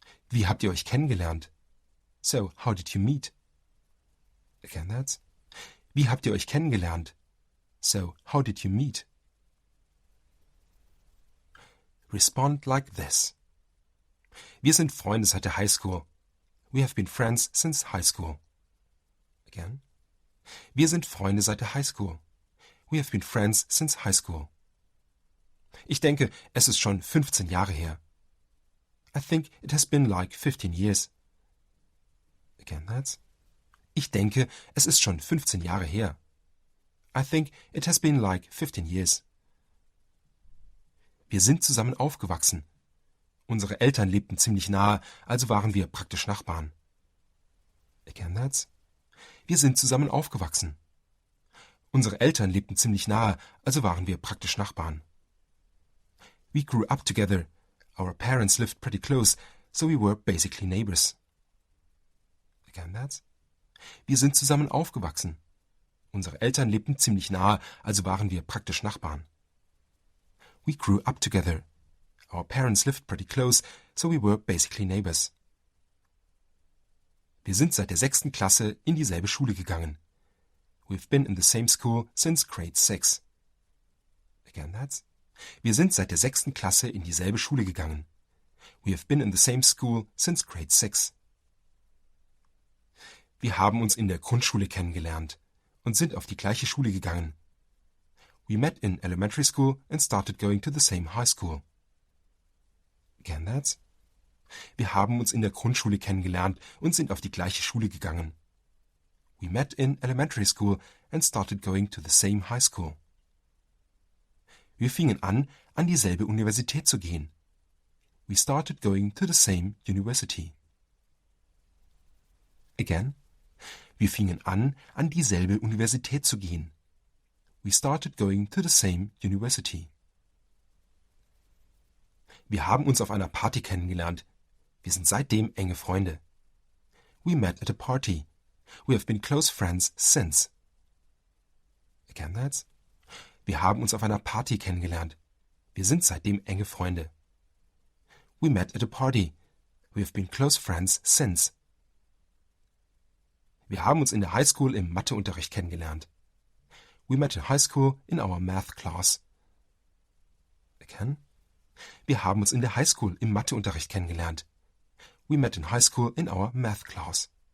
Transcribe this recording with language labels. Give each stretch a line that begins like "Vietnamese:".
German: Wie habt ihr euch kennengelernt?
English: So, how did you meet? Again that's.
German: Wie habt ihr euch kennengelernt?
English: So, how did you meet? Respond like this.
German: Wir sind Freunde seit der High School.
English: We have been friends since high school. Again.
German: Wir sind Freunde seit der High School.
English: We have been friends since high school.
German: Ich denke, es ist schon 15 Jahre her.
English: I think it has been like 15 years. Again that's.
German: Ich denke, es ist schon 15 Jahre her.
English: I think it has been like 15 years.
German: Wir sind zusammen aufgewachsen. Unsere Eltern lebten ziemlich nahe, also waren wir praktisch Nachbarn.
English: Again that's.
German: Wir sind zusammen aufgewachsen. Unsere Eltern lebten ziemlich nahe, also waren wir praktisch Nachbarn.
English: We grew up together. Our parents lived pretty close, so we were basically neighbors. Again that's.
German: Wir sind zusammen aufgewachsen. Unsere Eltern lebten ziemlich nahe, also waren wir praktisch Nachbarn.
English: We grew up together. Our parents lived pretty close, so we were basically neighbors.
German: Wir sind seit der 6. Klasse in dieselbe Schule gegangen.
English: We've been in the same school since grade 6. Again that's.
German: Wir sind seit der 6. Klasse in dieselbe Schule gegangen.
English: We have been in the same school since grade 6.
German: Wir haben uns in der Grundschule kennengelernt und sind auf die gleiche Schule gegangen.
English: We met in elementary school and started going to the same high school. Again, that's.
German: Wir haben uns in der Grundschule kennengelernt und sind auf die gleiche Schule gegangen.
English: We met in elementary school and started going to the same high school.
German: Wir fingen an dieselbe Universität zu gehen.
English: We started going to the same university. Again.
German: Wir fingen an dieselbe Universität zu gehen.
English: We started going to the same university.
German: Wir haben uns auf einer Party kennengelernt. Wir sind seitdem enge Freunde.
English: We met at a party. We have been close friends since. Again, that's.
German: Wir haben uns auf einer Party kennengelernt. Wir sind seitdem enge Freunde.
English: We met at a party. We have been close friends since.
German: Wir haben uns in der High School im Matheunterricht kennengelernt.
English: We met in high school in our math class. Again.
German: Wir haben uns in der High School im Matheunterricht kennengelernt.
English: We met in high school in our math class.